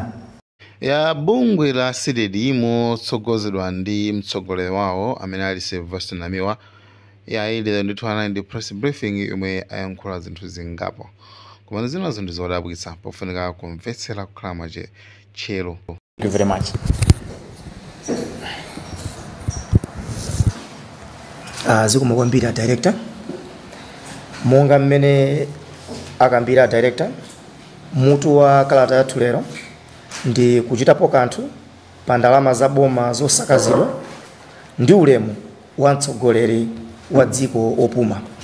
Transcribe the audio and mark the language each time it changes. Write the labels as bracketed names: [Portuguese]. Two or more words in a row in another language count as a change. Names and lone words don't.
[Nyanja] Ya bungwe la SEDED motsogozedwa ndi mtsogoleri wawo amene ali Sylvester Namiwa ile ndithu ndi [English] press briefing [Nyanja] yomwe ayankhula zinthu zingapo koma zina zinthu zodabwitsa pofunika kumvetsera kukhala mwache chero. [English] Thank you very much. [Nyanja] Zikomo kwambiri director monga mmene akambira director mutu wa kalata yathu lero ndi kuchitapo kanthu pa ndalama za boma zosakazidwa ndi ulemu wa mtsogoleri wa dziko opuma.